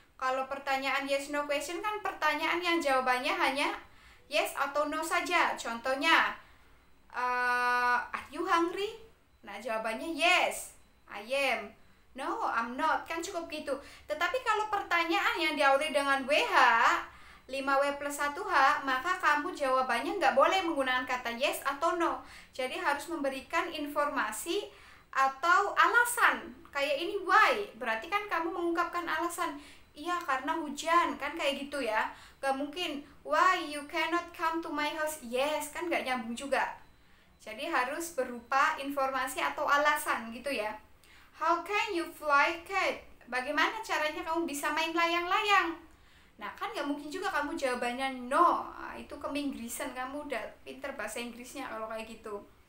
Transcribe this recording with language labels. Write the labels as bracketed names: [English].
[Indonesian] Kalau pertanyaan yes no question kan pertanyaan yang jawabannya hanya yes atau no saja. [English] Contohnya, are you hungry? [Indonesian] Nah, jawabannya [English] yes, I am. No, I'm not. [Indonesian] Kan cukup gitu. Tetapi kalau pertanyaan yang diawali dengan WH, 5W plus 1H, maka kamu jawabannya nggak boleh menggunakan kata yes atau no. Jadi harus memberikan informasi atau alasan. Kayak ini why, berarti kan kamu mengungkapkan alasan. Iya, karena hujan, kan kayak gitu ya. Gak mungkin, [English] why you cannot come to my house? [Indonesian] Yes, kan gak nyambung juga. Jadi harus berupa informasi atau alasan gitu ya. [English] How can you fly kite? [Indonesian] Bagaimana caranya kamu bisa main layang-layang? Nah, kan nggak mungkin juga kamu jawabannya no. Nah, itu keinggrisan, kamu udah pinter bahasa Inggrisnya kalau kayak gitu.